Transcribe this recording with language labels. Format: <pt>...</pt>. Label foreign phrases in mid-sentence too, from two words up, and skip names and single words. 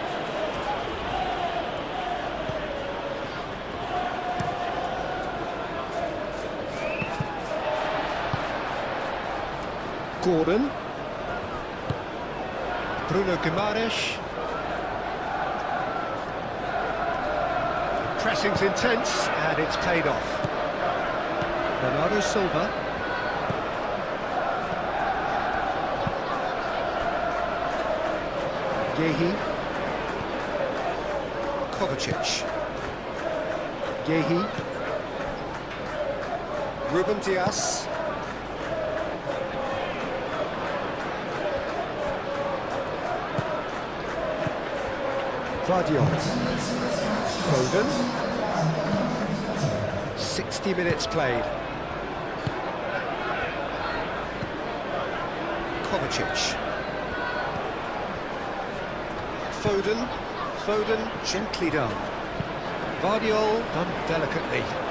<en>Gordon. Bruno Guimaraes. Pressing's intense and it's paid off. Bernardo Silva. Yehi. Kovacic. Yehi. Ruben Dias. Vardiol. Foden. 60 minutes played. Kovacic. Foden gently done. Vardiol done delicately.</en>